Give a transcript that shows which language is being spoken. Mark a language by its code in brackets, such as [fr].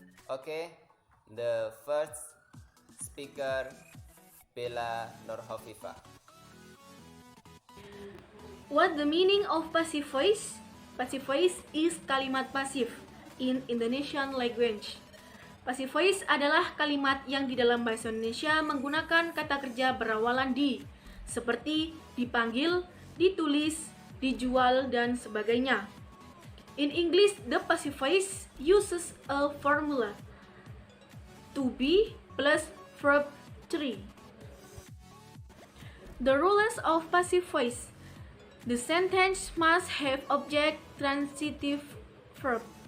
[en] Okay, the first speaker Bella Nur Hafifah. What the meaning of passive voice? Passive voice is kalimat pasif in Indonesian language. [id] Passive voice adalah kalimat yang di dalam bahasa Indonesia menggunakan kata kerja berawalan di, seperti dipanggil, ditulis, dijual, dan sebagainya. [en] In English, the passive voice uses a formula to be plus verb 3. The rules of passive voice. The sentence must have object, transitive verb.